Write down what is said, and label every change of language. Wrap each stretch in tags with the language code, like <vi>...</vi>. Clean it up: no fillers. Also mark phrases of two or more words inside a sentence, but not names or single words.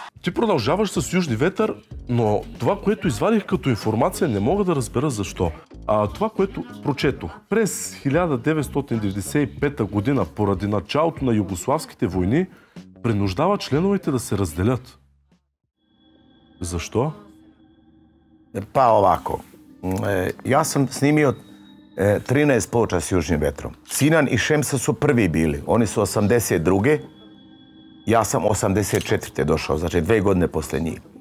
<bg>Ти продължаваш с Южни ветър, но това, което извадих като информация, не мога да разбера защо. Това, което прочетох. През 1995 година, поради началото на югославските войни, принуждава членовете да се разделят.</bg> <sr>Zašto? Pa ovako, ja sam snimio 13 ploča s Južnim vetrom. Sinan i Šemsa su prvi bili, oni su 82. Ja sam 84. došao, znači 2 godine poslije njih.</sr>